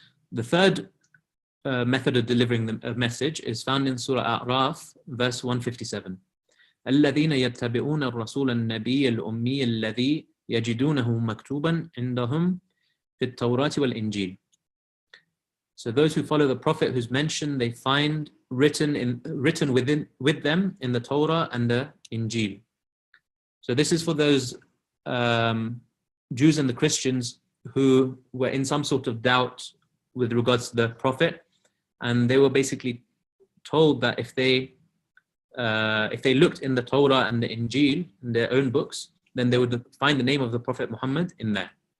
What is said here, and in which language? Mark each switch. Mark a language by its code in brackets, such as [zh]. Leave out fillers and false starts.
[en] The third method of delivering a message is found in Surah A'raf, verse 157. [ar] الذين يتبعون الرسول النبي الأمي الذي يجدونه مكتوبا عندهم في التوراة والإنجيل. [en] So those who follow the Prophet whose mention they find written with them in the Torah and the Injil. So this is for those Jews and the Christians who were in some sort of doubt with regards to the Prophet, and they were basically told that if they looked in the Torah and the Injil, in their own books, then they would find the name of the Prophet Muhammad in there.